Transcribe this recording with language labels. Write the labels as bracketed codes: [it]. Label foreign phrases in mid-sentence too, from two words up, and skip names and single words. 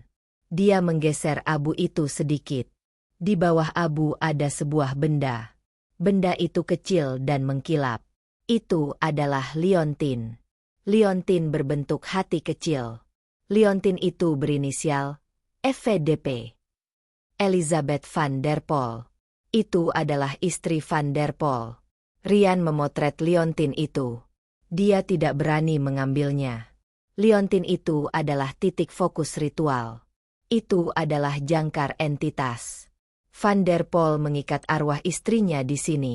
[id] Dia menggeser abu itu sedikit. Di bawah abu ada sebuah benda. Benda itu kecil dan mengkilap. Itu adalah liontin. Liontin berbentuk hati kecil. Liontin itu berinisial FVDP. Elizabeth van der Pol. Itu adalah istri van der Pol. Rian memotret liontin itu. Dia tidak berani mengambilnya. Liontin itu adalah titik fokus ritual. Itu adalah jangkar entitas. Van der Pol mengikat arwah istrinya di sini.